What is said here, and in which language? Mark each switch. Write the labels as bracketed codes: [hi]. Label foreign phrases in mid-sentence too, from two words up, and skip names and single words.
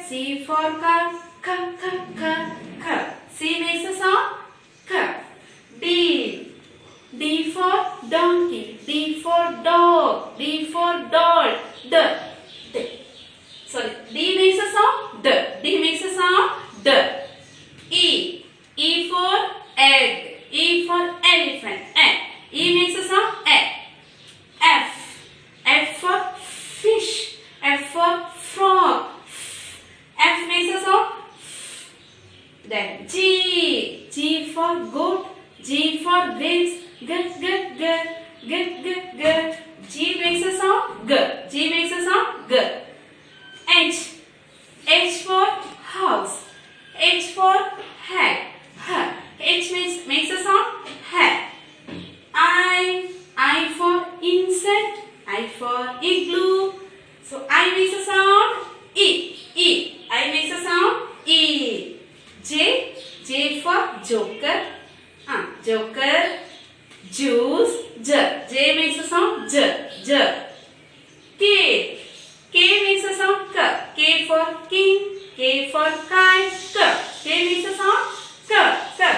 [en] C for car. K. K. K. K. C makes a sound K. D. D for donkey. D for dog. D for doll. D. D. Sorry. D makes a sound D. D makes a sound D. E. E for egg. E for elephant. E makes a sound E. F. F for fish. F for frog. F makes a sound. Then G. G for goat. G for grapes. G. G. G. G. G. G. G makes a sound G. G makes a sound G. H. H for house. H for hat. H makes a sound hat. I for insect. I for igloo. So I makes a sound E. E. I makes a sound E. J. J for joker. Joker. Juice. J. J makes a sound J. J. K. K makes a sound K. K for king. K for kite. K. K makes a sound K. K.